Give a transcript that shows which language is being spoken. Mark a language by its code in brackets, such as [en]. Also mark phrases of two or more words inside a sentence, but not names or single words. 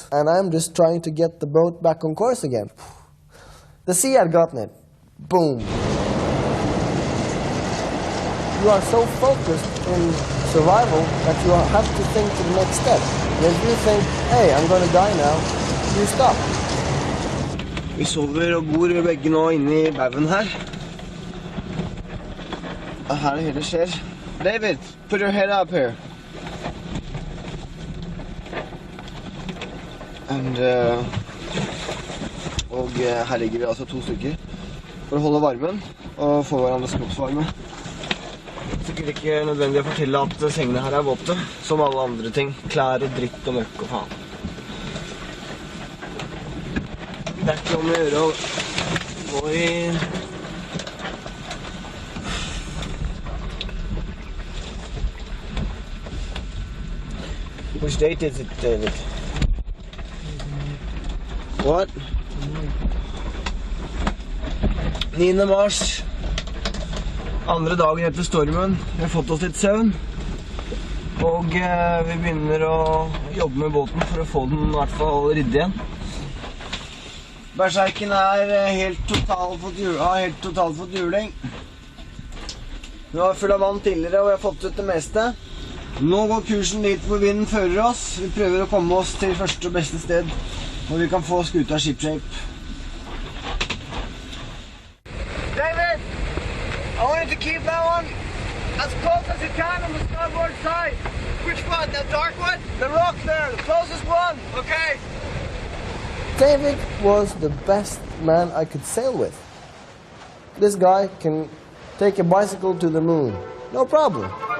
[en] And I'm just trying to get the boat back on course again. The sea had gotten it. Boom. You are so focused in survival that you have to think to the next step. And if you think, hey, I'm going to die now, you stop. [no] Vi sover og bor begge nå inne I bauen her. Og her det hele skjer. [en] David, put your head up here. And, [no] og her ligger vi altså 2 stykker for å holde varmen og få hverandres kroppsvarme. Sikkert ikke nødvendig å fortelle at sengene her våte, som alle andre ting. Klær og dritt og møkk og faen. Det ikke om å gjøre å gå I... [en] Which date is it, David? What? 9. [no] mars. Andre dagen etter stormen. Vi har fått oss litt søvn. Og vi begynner å jobbe med båten for å få den I hvert fall ryddig igjen. Berserken helt totalt fått juling. Vi var full av vann tidligere og vi har fått ut det meste. Nå går kursen dit hvor vinden fører oss. Vi prøver å komme oss til første og beste sted hvor vi kan få skuta shipshape. [en] David! I want you to keep that one as close as you can on the starboard side. Which one? The dark one? The rock there, the closest one. Okay. David was the best man I could sail with. This guy can take a bicycle to the moon, no problem.